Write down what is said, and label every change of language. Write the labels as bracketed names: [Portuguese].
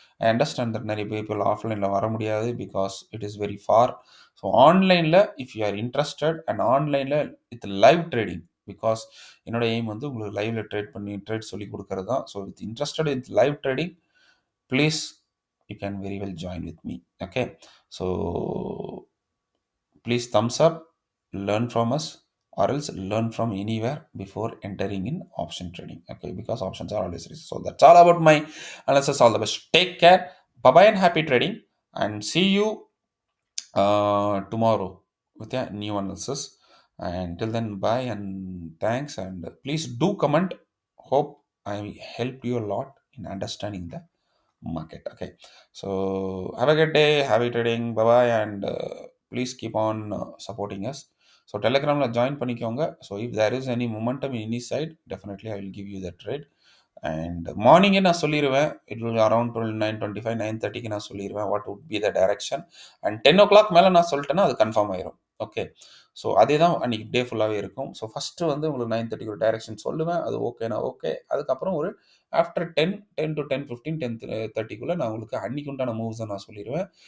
[English] I understand that நிறைய people [Tamil] ஆஃப்லைனில் வர முடியாது [English] Because it is very far. So ஆன்லைனில் if you are interested and ஆன்லைனில் with live trading, because [Tamil] என்னோட எய்ம் வந்து உங்களுக்கு லைவ்ல ட்ரேட் சொல்லி கொடுக்கறது தான். [English] So with interested with live trading, please you can very well join with me. Okay. So please thumbs up, learn from us, or else learn from anywhere before entering in option trading. Okay, because options are always risky. So that's all about my analysis. All the best. Take care. Bye bye and happy trading. And see you tomorrow with a new analysis. And till then, bye and thanks. And please do comment. Hope I helped you a lot in understanding the market. Okay, so have a good day, happy trading, bye bye, and please keep on supporting us. So telegramல join பண்ணிக்கோங்க. So if there is any momentum in any side, definitely I will give you the trade. [Tamil] And மார்னிங்கே நான் சொல்லிடுவேன், [English] it will around [Tamil] 9:25 9:30க்கு நான் சொல்லிடுவேன் [English] What would be the direction. [Tamil] And 10 o'clock மேலே நான் சொல்லிட்டேன்னா அது கன்ஃபார்ம் ஆயிரும். ஓகே. ஸோ அதே தான் அன்றைக்கி டே ஃபுல்லாகவே இருக்கும். ஸோ ஃபஸ்ட்டு வந்து உங்களுக்கு 9:30க்கு ஒரு டைரக்ஷன் சொல்லுவேன், அது ஓகேனா ஓகே. அதுக்கப்புறம் ஒரு ஆஃப்டர் 10 to 10:15 10:30க்குள்ளே நான் உங்களுக்கு அன்றைக்கு உண்டான மூவ்ஸை நான் சொல்லிடுவேன்.